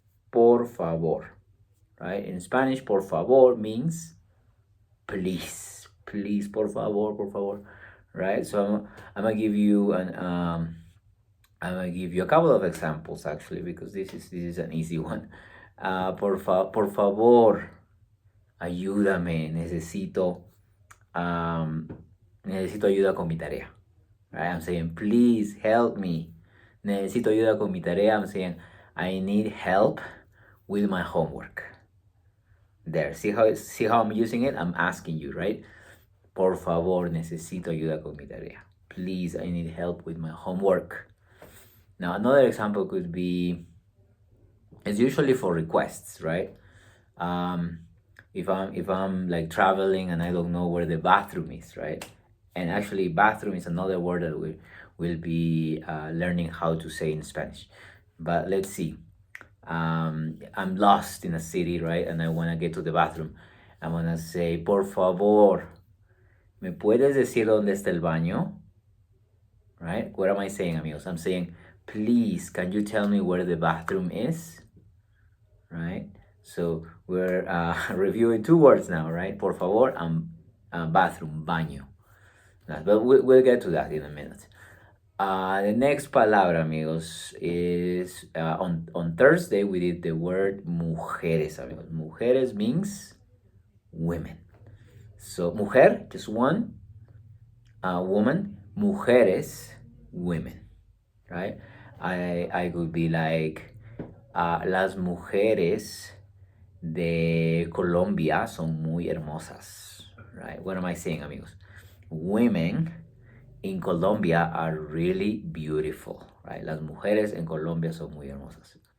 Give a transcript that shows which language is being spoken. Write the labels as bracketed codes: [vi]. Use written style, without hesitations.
[en] Por favor. Right? In Spanish, por favor means please. Please, por favor. Right? So I'm gonna give you a couple of examples actually, because this is an easy one. [es] Por favor, ayúdame, necesito ayuda con mi tarea. [en] Right? I'm saying, please help me. [es] Necesito ayuda con mi tarea. [en] I'm saying, I need help with my homework. There, see how I'm using it? I'm asking you, right? [es] Por favor, necesito ayuda con mi tarea. [en] Please, I need help with my homework. Now, another example could be, it's usually for requests, right? If I'm like traveling and I don't know where the bathroom is, right? And actually, bathroom is another word that we will be learning how to say in Spanish. But let's see. I'm lost in a city, right? And I want to get to the bathroom. I'm gonna say, [es] por favor, ¿me puedes decir dónde está el baño? [en] Right? What am I saying, amigos? I'm saying, please, can you tell me where the bathroom is? Right? So we're reviewing two words now, right? Por favor and bathroom, baño. But we'll get to that in a minute. The next palabra, amigos, is on Thursday we did the word mujeres, amigos. Mujeres means women. So mujer, just one, woman. Mujeres, women, right? I could be like, [es] las mujeres de Colombia son muy hermosas, [en] right? What am I saying, amigos? Women in Colombia are really beautiful, right? [es] Las mujeres en Colombia son muy hermosas.